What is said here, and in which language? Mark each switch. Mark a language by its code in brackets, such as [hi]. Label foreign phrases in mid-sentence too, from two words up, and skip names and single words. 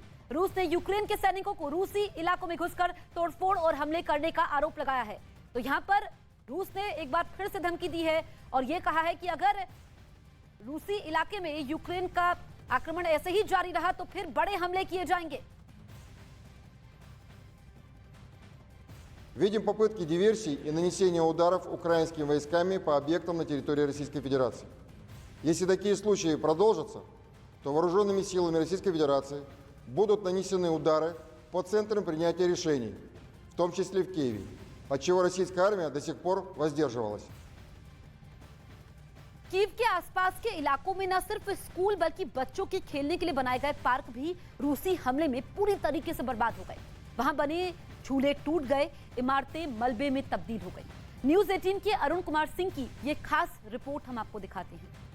[hi] रूस ने यूक्रेन के सैनिकों को रूसी इलाकों में घुसकर तोड़फोड़ और हमले करने का आरोप लगाया है। तो यहाँ पर रूस ने एक बार फिर से धमकी दी है और ये कहा है कि अगर रूसी इलाके में यूक्रेन का आक्रमण ऐसे ही जारी रहा तो फिर बड़े हमले किए जाएंगे। [ru] Видим попытки диверсий и нанесения ударов украинскими войсками по объектам на территории Российской Федерации. Если такие случаи продолжатся, то вооруженными силами Российской Федерации будут нанесены удары по центрам принятия решений, в том числе в Киеве, от чего российская армия до сих пор воздерживалась. [hi] कीव के आसपास के इलाकों में न सिर्फ स्कूल बल्कि बच्चों के खेलने के लिए बनाए गए पार्क भी रूसी हमले में पूरी तरीके से बर्बाद हो गए। वहां बने झूले टूट गए, इमारतें मलबे में तब्दील हो गई। न्यूज़ 18 के अरुण कुमार सिंह की ये खास रिपोर्ट हम आपको दिखाते हैं।